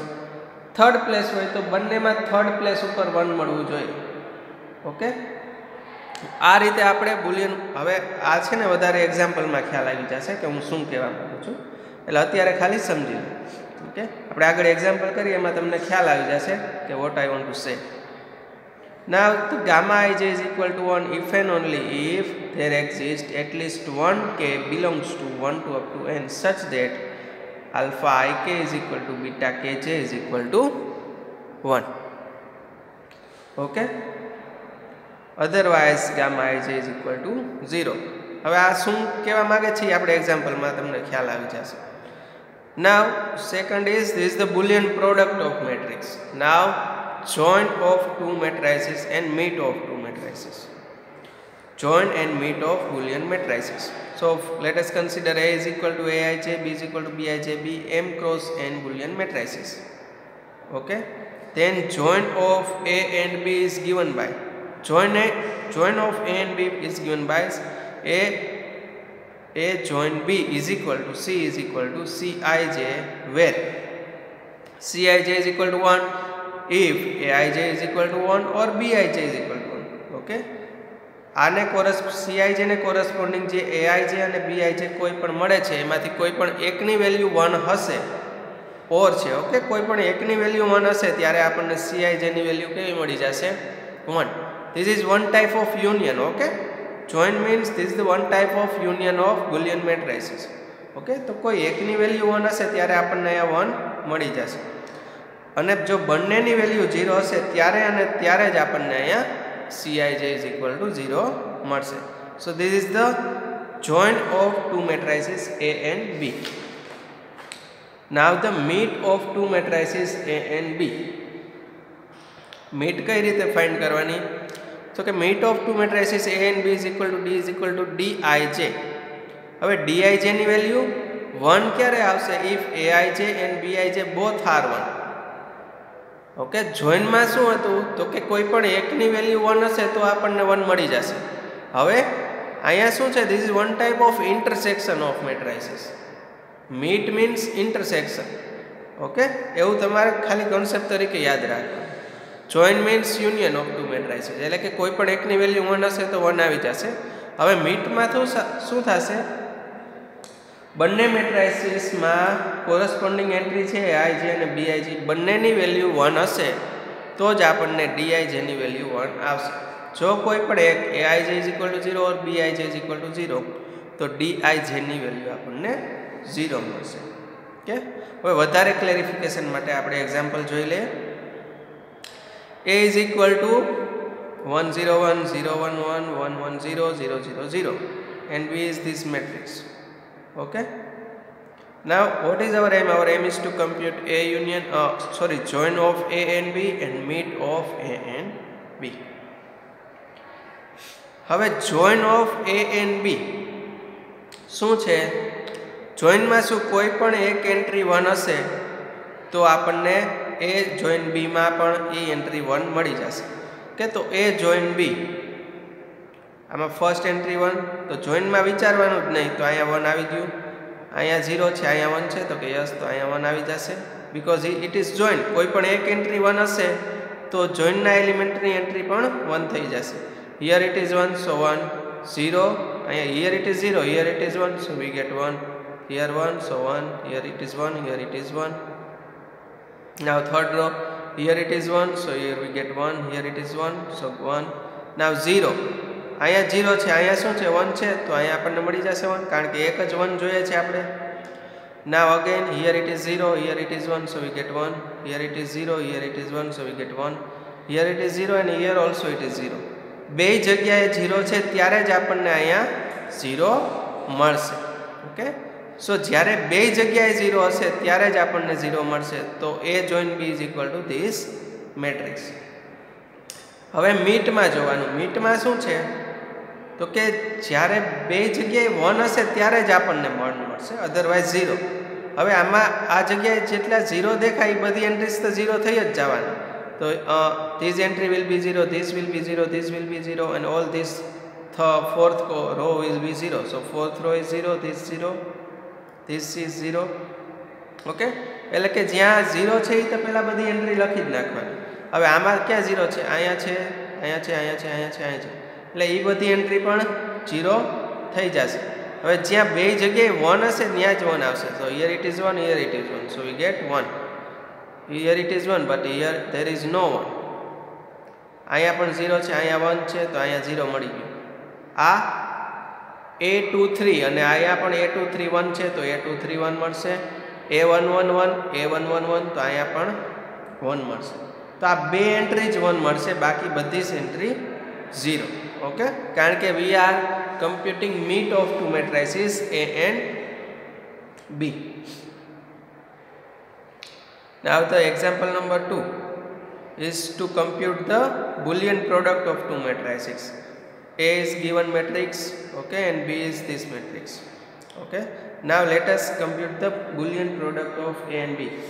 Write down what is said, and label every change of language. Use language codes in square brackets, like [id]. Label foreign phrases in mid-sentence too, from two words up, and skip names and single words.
[en] third place [gu] હોય તો બંનેમાં [en] third place [gu] ઉપર 1 મળવું જોઈએ. ઓકે, આ રીતે આપણે બુલિયન, હવે આ છે ને વધારે એક્ઝામ્પલમાં ખ્યાલ આવી જશે કે હું શું કહેવા માંગુ છું, એટલે અત્યારે ખાલી સમજી લો. ઓકે, આપણે આગળ એક્ઝામ્પલ કરીએ એમાં તમને ખ્યાલ આવી જશે કે [en] what I want to say. Now the gamma ij is equal to 1 if and only if there exists at least one k belongs to 1 to up to n such that alpha ik is equal to beta kj is equal to 1. Okay, otherwise gamma i j is equal to 0. [gu] હવે આ શું કહેવા માંગે છે આપણે એક્ઝામ્પલમાં તમને ખ્યાલ આવી જશે. [en] Now second is this is the Boolean product of matrix. Now join of two matrices and meet of two matrices. Join and meet of Boolean matrices. So let us consider A is equal to Aij, B is equal to Bij, B m cross n Boolean matrices. Okay. Then join of A and B is given by join of A and B is given by A join B is equal to C is equal to Cij, where Cij is equal to 1 if Aij is equal to 1 or Bij is equal to 1. [gu] Okay. આને Cij ને કોરસ્પોન્ડિંગ જે Aij અને Bij કોઈ પણ મળે છે એમાંથી કોઈ પણ એકની વેલ્યુ 1 હશે ઓર છે. ઓકે, કોઈ પણ એકની વેલ્યુ 1 હશે ત્યારે આપણને Cij ની વેલ્યુ કેવી મળી જશે 1. [en] This is one type of union. Okay, join means this is the one type of union of Boolean matrices. [gu] ઓકે, તો કોઈ એકની વેલ્યુ 1 હશે ત્યારે આપણને અહીંયા 1 મળી જશે અને જો બંનેની વેલ્યુ 0 હશે ત્યારે અને ત્યારે જ આપણને અહીંયા [en] Cij is equal to 0 [gu] મળશે. [en] So this is the join of two matrices A and B. Now the meet of two matrices A and B. [gu] meet કઈ રીતે ફાઇન્ડ કરવાની? તો કે [en] meet of two matrices A and B is equal to D is equal to Dij. [gu] હવે Dij ની વેલ્યુ 1 ક્યારે આવશે? [en] if Aij and Bij both are 1. [gu] ઓકે, જોઈનમાં શું હતું તો કે કોઈ પણ એકની વેલ્યુ 1 હશે તો આપણને 1 મળી જશે. હવે અહીંયા શું છે? [en] This is one type of intersection of matrices. Meet means intersection. [gu] ઓકે, એવું તમારે ખાલી કોન્સેપ્ટ તરીકે યાદ રાખવાનું. [en] join means union of two matrices, [gu] એટલે કે કોઈ પણ એકની વેલ્યુ 1 હશે તો 1 આવી જશે. હવે મીટમાં શું થશે? બંને મેટ્રાઇસીસમાં કોરસ્પોન્ડિંગ એન્ટ્રી છે Aij અને Bij, બંનેની વેલ્યુ 1 હશે તો જ આપણને Dij ની વેલ્યુ 1 આવશે. જો કોઈ પણ એક [en] Aij is equal to 0 or Bij is equal to 0 [gu] તો Dij ની વેલ્યુ આપણને 0 મળશે. ઓકે, હવે વધારે ક્લેરિફિકેશન માટે આપણે એક્ઝામ્પલ જોઈ લઈએ. [en] A is equal to 1 0 1 0 1 1 1 1 0 0 0 0 and B is this matrix. Okay, now what is our aim? Our aim is to compute A union join of A and B and meet of A and B. [gu] હવે [en] join of A and B [gu] શું છે? જોઈનમાં શું કોઈ પણ એક એન્ટ્રી 1 હશે તો આપણને A join B માં પણ એ એન્ટ્રી 1 મળી જશે. કે તો A join B આમાં ફર્સ્ટ એન્ટ્રી 1 તો જોઈનમાં વિચારવાનું જ નહીં, તો અહીંયા 1 આવી ગયું, અહીંયા 0 છે અહીંયા 1 છે તો કે યસ તો અહીંયા 1 આવી જશે [en] because it is join. [gu] કોઈ પણ એક એન્ટ્રી 1 હશે તો જોઈનના એલિમેન્ટની એન્ટ્રી પણ 1 થઈ જશે. [en] Here it is 1 so 1 0, અહીંયા here it is 0 here it is 1 so we get 1, here 1 so 1, here it is 1 here it is 1. Now third row, here it is 1 so here we get 1, here it is 1 so 1. Now 0, [gu] અહીંયા 0 છે અહીંયા શું છે 1 છે તો અહીંયા આપણને મળી જશે 1 કારણ કે એક જ 1 જોઈએ છે આપણે. [en] Now again here it is 0 here it is 1 so we get 1, here it is 0 here it is 1 so we get 1, here it is 0 and here also it is 0. [gu] બે જગ્યાએ 0 છે ત્યારે જ આપણને અહીંયા 0 મળશે. ઓકે, સો જ્યારે બે જગ્યાએ 0 હશે ત્યારે જ આપણને 0 મળશે. [en] તો A join B is equal to this matrix. [gu] હવે મીટમાં જોવાનું. મીટમાં શું છે તો કે જ્યારે બે જગ્યાએ 1 હશે ત્યારે જ આપણને 1 મળશે, અધરવાઇઝ 0. હવે આમાં આ જગ્યાએ જેટલા 0 દેખાય એ બધી એન્ટ્રીઝ તો 0 થઈ જ જવાની. [en] તો this entry will be 0, this will be 0, this will be 0 and all this fourth row will be 0. So fourth row is 0, this 0, this is 0. [gu] ઓકે, એટલે કે જ્યાં 0 છે એ તો પહેલાં બધી એન્ટ્રી લખી જ નાખવાની. હવે આમાં ક્યાં 0 છે? અહીંયા છે અહીંયા છે અહીંયા છે અહીંયા છે અહીંયા છે, એટલે એ બધી એન્ટ્રી પણ 0 થઈ જશે. હવે જ્યાં બે જગ્યાએ 1 હશે ત્યાં જ 1 આવશે. [en] So here it is 1 here it is 1 so we get 1, here it is 1 but here there is no 1. [gu] અહીંયા પણ 0 છે અહીંયા 1 છે તો અહીંયા 0 મળી ગયું. આ A23 અને અહીંયા પણ A23 1 છે તો A23 1 મળશે. A111 A111 તો અહીંયા પણ 1 મળશે. તો આ બે એન્ટ્રી જ 1 મળશે, બાકી બધી જ એન્ટ્રી 0. [en] ઓકે, [gu] કારણ કે [en] we are computing meet of two matrices A and B. Now the example number 2 is to compute the Boolean product of two matrices. A is given matrix, okay, and B is this matrix. Okay, now let us compute the Boolean product of A and B.